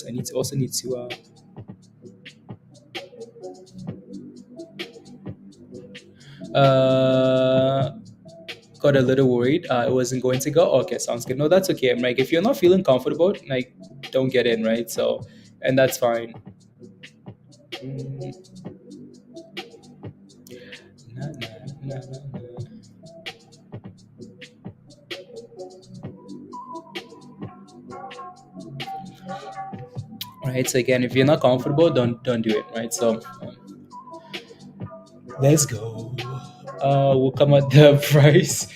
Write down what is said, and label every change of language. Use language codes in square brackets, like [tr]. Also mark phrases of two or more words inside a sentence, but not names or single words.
[en] I also need to got a little worried it wasn't going to go. Okay, sounds good. No, that's okay. I'm like, if you're not feeling comfortable, like, don't get in, right? So, and that's fine. Mm, nah, nah, nah, nah, nah. Right, so again, if you're not comfortable, don't do it, right? So let's go. We'll come at the price.